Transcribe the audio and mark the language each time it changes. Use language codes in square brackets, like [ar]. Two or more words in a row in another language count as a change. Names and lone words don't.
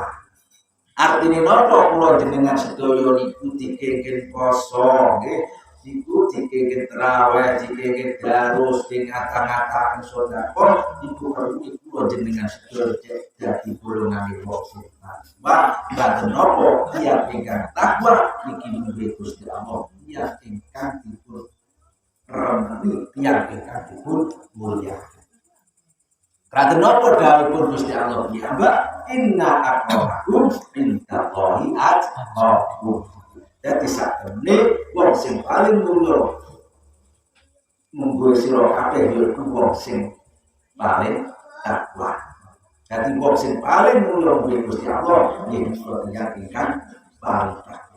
[jv] Artine napa kula jenengan sedaya niku dikengken poso nggih, niku dikengken traweh, dikengken darus, ngata-ngataken sedekah, niku perlu kula jenengan sedaya dadi golongan wong sing takwa. Lan napa tiyang ingkang takwa niki mugi Gusti Allah, tiyang ingkang dipun remeni, tiyang ingkang dipun mulyakaken. Kadang nopo dawuhipun Gusti Allah piyambak, [ar] إن أكرمكم عند الله أتقاكم. [jv] Dadi sakmene wong sing paling mulya munggo sira kabeh yaiku wong sing paling takwa. Dadi wong sing paling mulya kuwi Gusti Allah yen ingkang paling takwa.